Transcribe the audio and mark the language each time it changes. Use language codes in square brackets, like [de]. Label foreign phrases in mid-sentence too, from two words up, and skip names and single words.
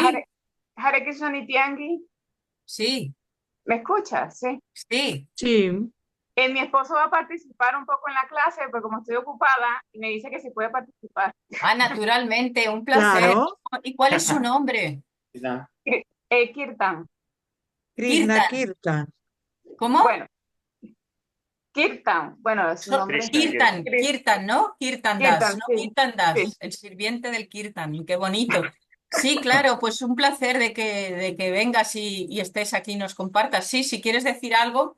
[sa] हरे हरे कृष्ण Nityangi, [es] sí, ¿me escuchas? Sí. sí. Sí, Mi esposo va a participar un poco en la clase, pero como estoy ocupada, me dice que si puede participar. Ah, naturalmente, un placer. claro. ¿Y cuál es su nombre? Kirtan. Krishna Kirtan. Kirtan. ¿Cómo? Bueno, Kirtan. Bueno, su nombre es Kirtan, Kirtan, ¿no? Kirtan Das, Kirtan, ¿no? sí. Kirtan Das, Sí. el sirviente del Kirtan. Qué bonito. Sí, claro, pues un placer de que vengas y estés aquí y nos compartas. Sí, si quieres decir algo.